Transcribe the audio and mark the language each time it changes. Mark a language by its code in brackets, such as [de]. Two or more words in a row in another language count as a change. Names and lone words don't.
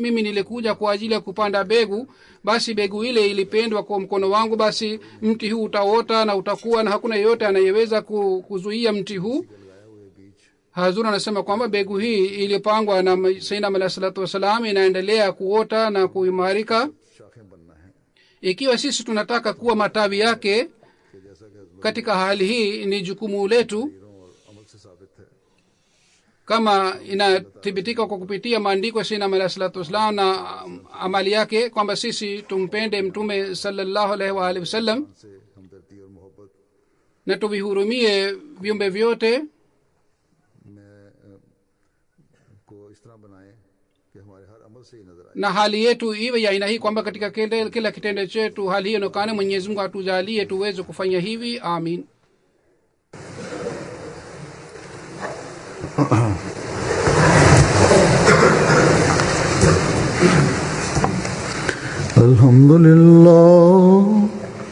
[sw] Mimi nilikuja kwa ajili ya kupanda begu, basi begu ile ilipendwa kwa mkono wangu, basi mti huu utaota na utakuwa, na hakuna yeyote anayeweza kuzuia mti huu. Hazur anasema kwamba begu hii ilipangwa na Sayyidina Ahmad [ar] صلى الله وسلم [sw] inaendelea kuota na kuimarika. [ur] شاخیں بننا ہے [sw] Ikiwa sisi tunataka kuwa matawi yake, [ur] کہ جیسا کہ [sw] katika hali hii ni jukumu letu, [ur] اور عمل سے ثابت ہے. [sw] kama inathibitika kwa kupitia maandiko ya Sayyidina Ahmad [ar] صلى الله وسلم [sw] na amali yake, kwamba sisi tumpende Mtume [ar] صلى الله عليه وعلى آله وسلم [ur] سے ہمدردی اور محبت [sw] na tuvihurumie viumbe vyote, [ur] کو اس طرح بنائیں کہ ہمارے ہر عمل سے ہی نظر آئے. [sw] na hali yetu iwe ya aina hii kwamba katika kila kitendo chetu hali hiyo inokane. Mwenyezi Mungu atujalie tuweze kufanya hivi, amin. [ar] الحمد لله، الحمد لله, نحمده ونستعينه ونستغفره ونعوذ بالله من شرور انفسنا ومن سيئات اعمالنا من يهده الله فلا مضل له ومن يضلل فلا هادي له واشهد ان لا اله الا الله وحده لا شريك له